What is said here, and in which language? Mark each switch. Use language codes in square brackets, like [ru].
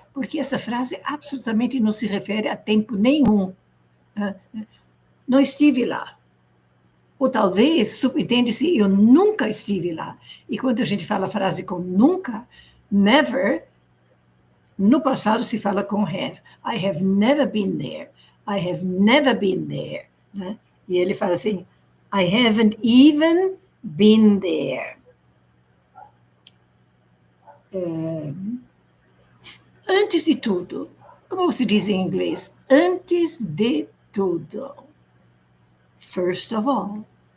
[pt] Porque essa frase absolutamente não se refere a tempo nenhum. Não estive lá. Ou talvez, subentende-se, eu nunca estive lá. E quando a gente fala a frase com nunca, never, no passado se fala com have. [en] I have never been there. I have never been there. Né? [pt] E ele fala assim, [en] I haven't even been there. [pt] Antes de tudo, como se diz em inglês? Antes de tudo. [en] First of all.